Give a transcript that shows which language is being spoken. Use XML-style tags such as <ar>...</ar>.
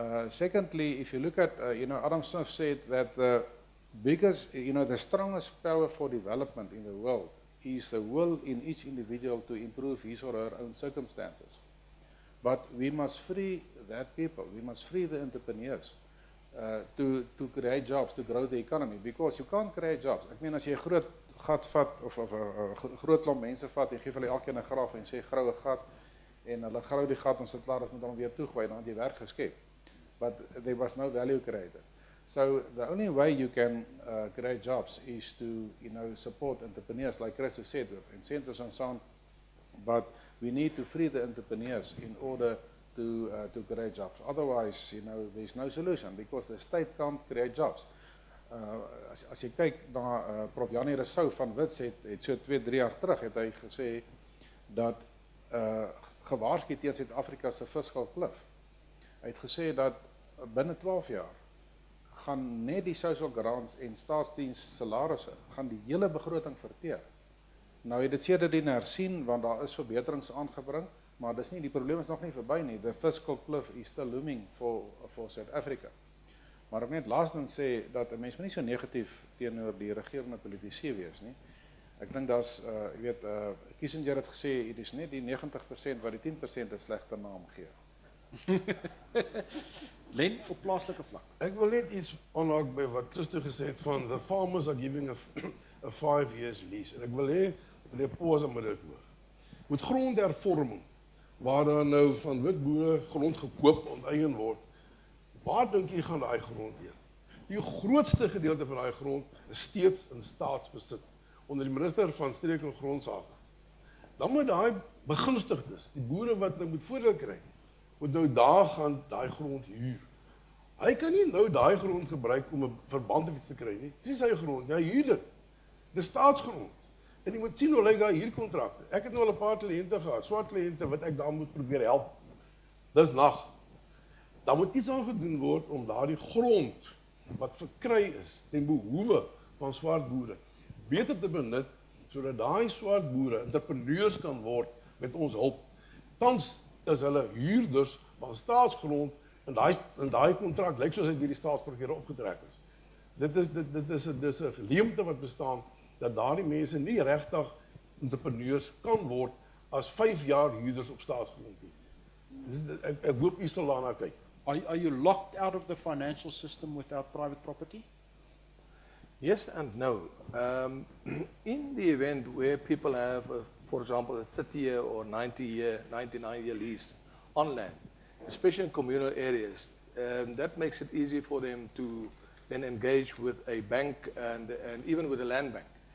<en>Secondly, if you look at, Adam Smith said that the biggest, the strongest power for development in the world is the will in each individual to improve his or her own circumstances. But we must free that people, we must free the entrepreneurs to create jobs, to grow the economy, because you can't create jobs. I mean,</en> <af>as jy 'n groot gat vat, of 'n groot klomp mense vat, en gee vir hulle elkeen 'n graf en sê grou 'n gat, en hulle grou die gat en sit klaar, dat moet hom weer toegooi, dan het jy werk geskep.</af> <en>But there was no value created. So the only way you can create jobs is to, support entrepreneurs, like Christo said, with incentives and so on. But we need to free the entrepreneurs in order to create jobs. Otherwise, there's no solution, because the state can't create jobs.</en> <af>As jy kyk na Prof. Janie Rousseau van Wits het so 2-3 jaar terug het hy gesê dat gewaarsku teen Suid-Afrika se fiscal cliff. Hy het gesê dat binne 12 jaar gaan net die social grants en staatsdiens salarisse gaan die hele begroting verteer. Nou het dit sedertdien hersien, want daar is verbeterings aangebring, maar dis nie, die probleem is nog nie verby nie.</af> <en>The fiscal cliff is still looming for South Africa.</en> <af>Maar ek net laastens sê dat 'n mens moet nie so negatief teenoor die regerende politici wees nie. Ek dink daar's jy weet Kissinger het gesê dit is net die 90% wat die 10% 'n slegte naam gee. Len, op plaaslike vlak. Ek wil net iets aanhaak by wat Christo gesê het van</af> <en>the farmers are giving a 5 years lease.</en> <af>En ek wil hê meneer Poza moet dit hoor. Met grondhervorming waar dan nou van wit boere grond gekoop onteien word. Waar dink jy gaan daai grond heen? Die grootste gedeelte van daai grond is steeds in staatsbesit onder die minister van Streek en Grondsake. Dan moet daai begunstigdes, die boere wat nou moet voordeel kry, moet nou daar gaan daai grond huur. Hy kan nie nou daai grond gebruik om 'n verband te kry nie. Dis nie sy grond, hy huur dit. Dis staatsgrond. En jy moet sien hoe lyk daai huurkontrakte. Ek het nou al 'n paar kliënte gehad, swart kliënte wat ek daar moet probeer help. Dis nag. Dan moet iets aan gedoen word om daardie grond wat verkry is ten behoewe van swart boere beter te benut sodat daai swart boere entrepreneurs kan word met ons hulp. Tans is hulle huurders van staatsgrond en daai kontrak lyk soos hy deur die staatsburger opgetrek is. Dit is 'n leemte wat bestaan dat daardie mense nie regtig entrepreneurs kan word as 5 jaar huurders op staatsgrond nie. Ek hoop u sal daarna kyk.</af> <en>Are you locked out of the financial system without private property? Yes and no. In the event where people have, for example, a 30-year or 90-year, 99-year lease on land, especially in communal areas, that makes it easy for them to then engage with a bank and even with a land bank.</en>